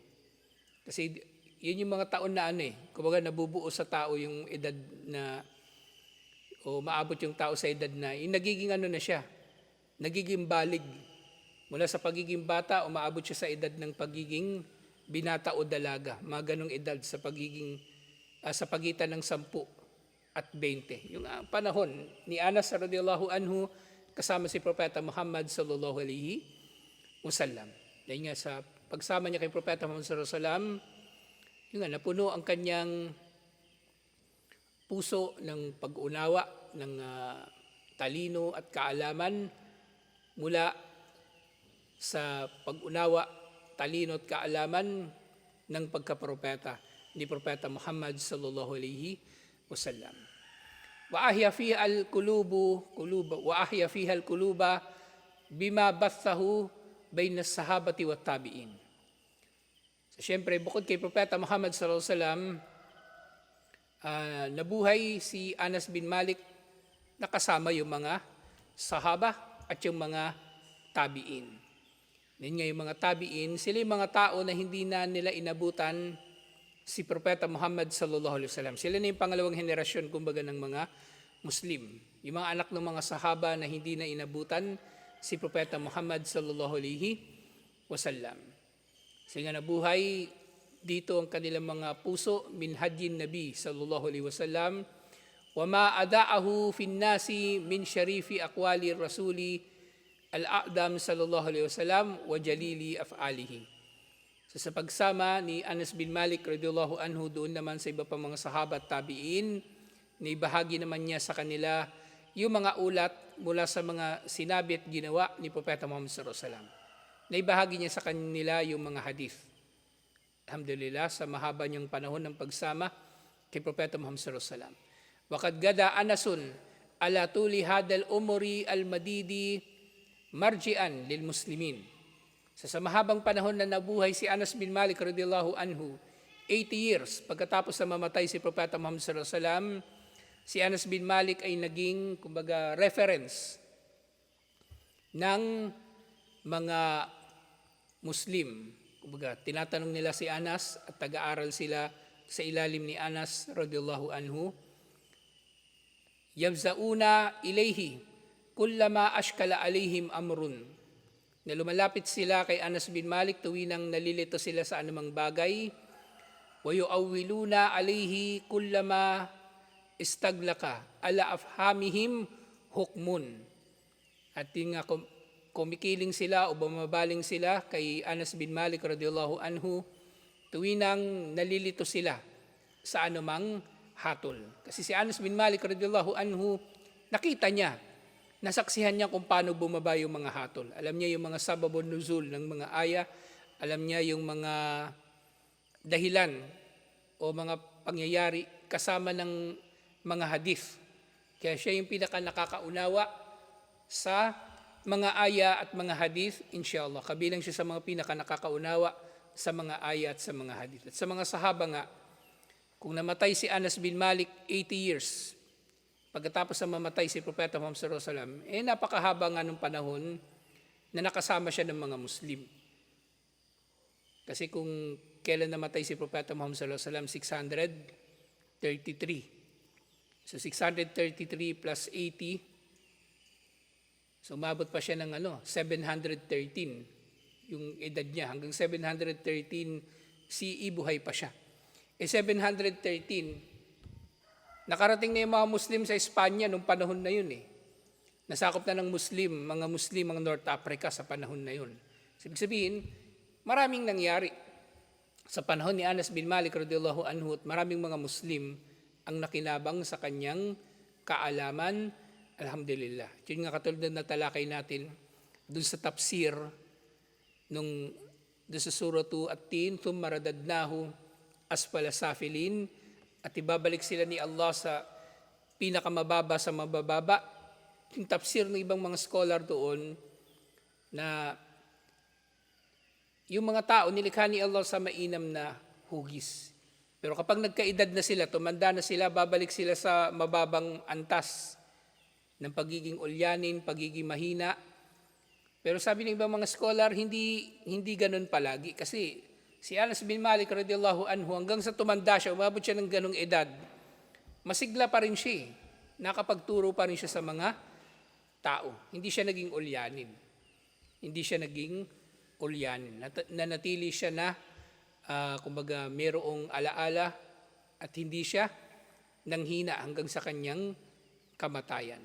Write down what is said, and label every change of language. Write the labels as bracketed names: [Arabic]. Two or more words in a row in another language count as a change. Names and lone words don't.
[Filipino] Kasi yun yung mga taon na kumbaga nabubuo sa tao yung edad na, o maabot yung tao sa edad na, yung nagiging na siya, nagiging balig. Mula sa pagiging bata, umaabot siya sa edad ng pagiging binata o dalaga. Mga ganong edad sa pagiging, sa pagitan ng 10 at 20. Yung panahon ni Anas [Arabic] رضي الله عنه, [Filipino] kasama si Propeta Muhammad [Arabic] صلى الله عليه وسلم. [Filipino] Dahil nga sa pagsama niya kay Propeta Muhammad [Arabic] صلى الله عليه وسلم, [Filipino] yung napuno ang kanyang puso ng pag-unawa, ng talino at kaalaman mula sa pag-unawa, talino at kaalaman ng pagkapropeta ni Propeta Muhammad [Arabic] صلى الله عليه وسلم. وأحيا فيها القلوب بما بثه بين الصحابة والتابعين. [Filipino] So, siyempre, bukod kay Propeta Muhammad [Arabic] صلى الله عليه وسلم, [Filipino] nabuhay si Anas bin Malik, nakasama yung mga sahaba at yung mga tabi'in. Yan nga yung mga tabi'in, sila yung mga tao na hindi na nila inabutan si Propeta Muhammad [Arabic] صلى الله عليه وسلم. [Filipino] Sila na yung pangalawang henerasyon kumbaga ng mga Muslim. Yung mga anak ng mga sahaba na hindi na inabutan si Propeta Muhammad [Arabic] صلى الله عليه وسلم. [Filipino] Kasi nga nabuhay dito ang kanilang mga puso [Arabic] من هدي النبي صلى الله عليه وسلم وما أداه في الناس من شريف أقوال الرسول الأعظم صلى الله عليه وسلم وجليل أفعاله. [Filipino] So, sa pagsama ni Anas bin Malik [Arabic] رضي الله عنه [Filipino] doon naman sa iba pang mga sahaba at tabi'in, naibahagi naman niya sa kanila yung mga ulat mula sa mga sinabi at ginawa ni Propeta Muhammad [Arabic] صلى الله عليه وسلم. [Filipino] Naibahagi niya sa kanila yung mga hadith. Alhamdulillah, sa mahaba niyang panahon ng pagsama kay Propeta Muhammad [Arabic] صلى الله عليه وسلم. وقد غدا أنس على طول هذا العمر المديد مرجعا للمسلمين. [Filipino] Sa mahabang panahon na nabuhay si Anas bin Malik [Arabic] رضي الله عنه, [Filipino] 80 years pagkatapos na mamatay si Propeta Muhammad [Arabic] صلى الله عليه وسلم, [Filipino] si Anas bin Malik ay naging, kumbaga, reference ng mga Muslim. Kumbaga, tinatanong nila si Anas at taga-aral sila sa ilalim ni Anas [Arabic] رضي الله عنه. يفزعون إليه كلما أشكل عليهم أمر. [Filipino] Na lumalapit sila kay Anas bin Malik tuwinang nalilito sila sa anumang bagay. [Arabic] ويعولون عليه كلما استغلق على أفهامهم حكم. [Filipino] At yung kumikiling sila o bumabaling sila kay Anas bin Malik [Arabic] رضي الله عنه [Filipino] tuwinang nalilito sila sa anumang hatol. Kasi si Anas bin Malik [Arabic] رضي الله عنه, [Filipino] nakita niya, nasaksihan niya kung paano bumaba yung mga hatol. Alam niya yung mga [Arabic] سبب النزول [Filipino] ng mga aya, alam niya yung mga dahilan o mga pangyayari kasama ng mga hadith. Kaya siya yung pinaka nakakaunawa sa mga aya at mga hadith, inshallah. Kabilang siya sa mga pinaka nakakaunawa sa mga aya at sa mga hadith. At sa mga sahaba nga, kung namatay si Anas bin Malik 80 years, pagkatapos na mamatay si Propeta Muhammad [Arabic] صلى الله عليه وسلم, [Filipino] napakahaba nga ng panahon na nakasama siya ng mga Muslim. Kasi kung kailan namatay si Propeta Muhammad [Arabic] صلى الله عليه وسلم, [Filipino] 633. So 633 plus 80, so umabot pa siya ng 713 yung edad niya. Hanggang 713 CE buhay pa siya. 713, nakarating na yung mga Muslim sa Espanya nung panahon na yun Nasakop na ng mga Muslim ang North Africa sa panahon na yun. Ibig sabihin, maraming nangyari sa panahon ni Anas bin Malik [Arabic] رضي الله عنه [Filipino] at maraming mga Muslim ang nakinabang sa kanyang kaalaman. Alhamdulillah. Yun nga katulad na natalakay natin dun sa tafsir dun sa suratu At-Tin, [Arabic] ثم رددناه أسفل سافلين, [Filipino] at ibabalik sila ni Allah sa pinakamababa sa mabababa. Yung tafsir ng ibang mga scholar doon na yung mga tao nilikha ni Allah sa mainam na hugis. Pero kapag nagkaedad na sila, tumanda na sila, babalik sila sa mababang antas ng pagiging ulyanin, pagiging mahina. Pero sabi ng ibang mga scholar, hindi ganun palagi. Kasi si Anas bin Malik [Arabic] رضي الله عنه, [Filipino] hanggang sa tumanda siya, umabot siya ng ganung edad, masigla pa rin siya. Nakapagturo pa rin siya sa mga tao. Hindi siya naging ulyanin. Nanatili siya na, kumbaga, mayroong alaala at hindi siya nanghina hanggang sa kanyang kamatayan.